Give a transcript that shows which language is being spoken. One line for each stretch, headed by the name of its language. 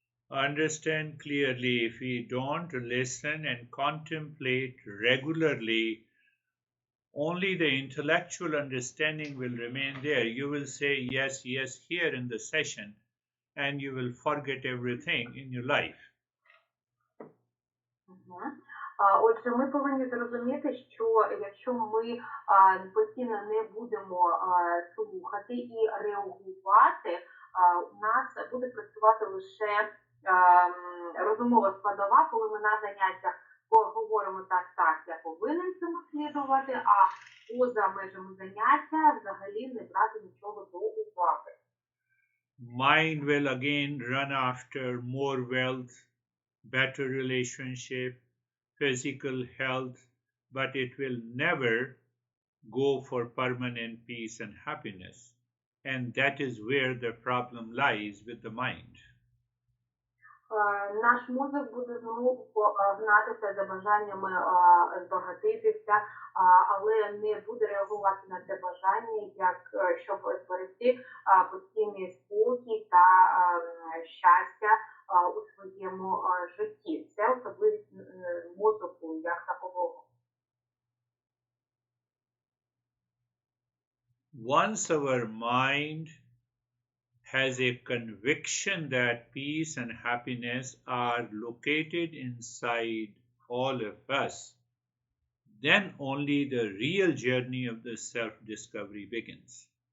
English: Understand clearly, if we don't listen and contemplate regularly, only the intellectual understanding will remain there. You will say yes, yes here in the session, and you will forget everything in your life.
Ukrainian: Отже, ми повинні зрозуміти, що якщо ми постійно не будемо слухати і реагувати, у нас буде працювати лише розумова складова, коли ми на заняттях поговоримо так, я повинен цьому слідувати, а поза межами заняття взагалі не брати нічого до уваги.
English: Mind will again run after more wealth, better relationship, physical health, but it will never go for permanent peace and happiness. And that is where the problem lies with the mind.
Ukrainian: Наш мозок буде знову гнатися за бажаннями збагатитися, але не буде реагувати на це бажання, щоб зберегти постійний спокій та щастя у своєму житті. Це особливість мозку як такового.
English: Once our mind has a conviction that peace and happiness are located inside all of us, then only the real journey of the self-discovery begins.